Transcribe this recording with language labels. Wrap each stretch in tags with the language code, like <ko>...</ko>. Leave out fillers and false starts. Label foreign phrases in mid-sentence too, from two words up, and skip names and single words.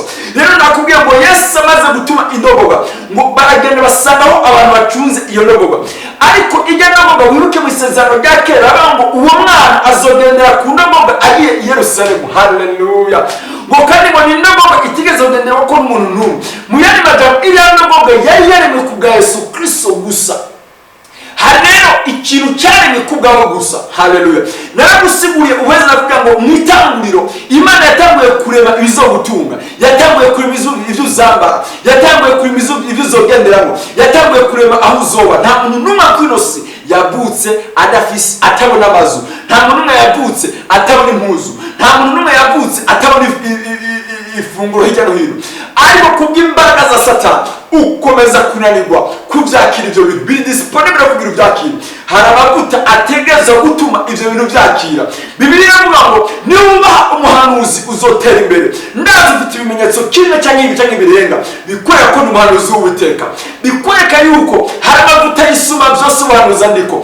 <rn>Rero nakubwiye ngo Yesu amaze gutuma indogoga ngo baragenda basangaho abantu bacunze iyo ndogoga, ariko ijya ndogoga wiruke mu isezerano rya kera ngo uwo mwana azogendera ku ndogoga agiye i Yerusalemu. Haleluya. ngo kandi ngo ni ndogoga itigeze kugendera ko n'umuntu n'umwe. Mu yandi magambo iriya ndogoga yari yaremwe ku bwa Yesu Kristo gusa. Hari rero ikintu cyaremwe ku bwawe gusa. Haleluya. Naragusiguriye uweze navuga ngo mu itanguriro Imana yatanguye kurema ibizogutunga, yatanguye kurema ibyo uzambara, yatanguye kurema ibyo uzogenderamo, yatanguye kurema aho uzoba. Nta muntu n'umwe kwinosi yavutse adafise atabona amazu, nta muntu n'umwe yavutse atabona impuzu, nta muntu n'umwe yavutse atabona ifunguro hirya no hino. Ariko kubw'imbaraga za Satani ukomeza kunanirwa kubyakira ibyo bintu biri disponible kugira ubyakira. Hari amavuta ategereza gutuma ibyo bintu byakira. Bibiliya ivuga ngo niwubaha umuhanuzi uzotera imbere. Ndazi ufite ibimenyetso kimwe cyangwa ibi cyangwa ibirenga bikwereka ko ni umuhanuzi w'Uwiteka, bikwereka yuko hari amavuta y'isuma byose ubuhanuzi andiko.</rn>